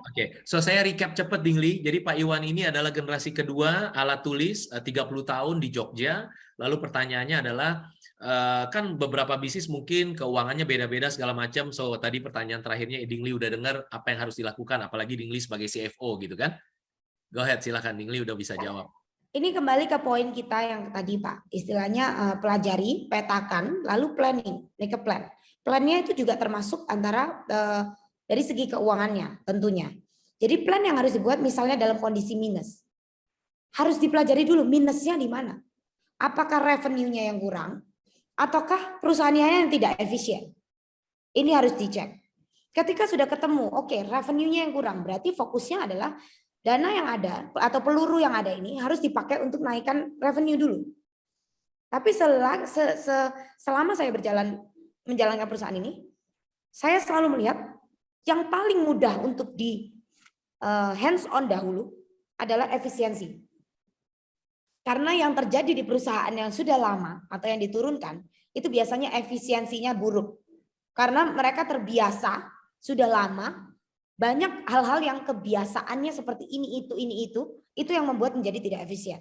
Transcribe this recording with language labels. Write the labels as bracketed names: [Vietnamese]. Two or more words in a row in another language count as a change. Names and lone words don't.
[Indonesian] Oke, so saya recap cepat Dingli. Jadi Pak Iwan ini adalah generasi kedua alat tulis, 30 tahun di Jogja. Lalu pertanyaannya adalah, kan beberapa bisnis mungkin keuangannya beda-beda segala macam. So tadi pertanyaan terakhirnya Dingli udah dengar apa yang harus dilakukan, apalagi Dingli sebagai CFO gitu kan? [English] Go ahead, [Indonesian] silakan Dingli udah bisa jawab. Ini kembali ke poin kita yang tadi Pak, istilahnya pelajari, petakan, lalu planning, [English] make a plan. [Indonesian] Plannya itu juga termasuk antara dari segi keuangannya tentunya. Jadi plan yang harus dibuat misalnya dalam kondisi minus. Harus dipelajari dulu minusnya di mana. Apakah revenue-nya yang kurang ataukah perusahaannya yang tidak efisien. Ini harus dicek. Ketika sudah ketemu, oke, revenue-nya yang kurang, berarti fokusnya adalah dana yang ada atau peluru yang ada ini harus dipakai untuk naikkan revenue dulu. Tapi selama saya menjalankan perusahaan ini, saya selalu melihat yang paling mudah untuk di [English] hands on [Indonesian] dahulu adalah efisiensi. Karena yang terjadi di perusahaan yang sudah lama atau yang diturunkan, itu biasanya efisiensinya buruk. Karena mereka terbiasa, sudah lama, banyak hal-hal yang kebiasaannya seperti ini, itu yang membuat menjadi tidak efisien.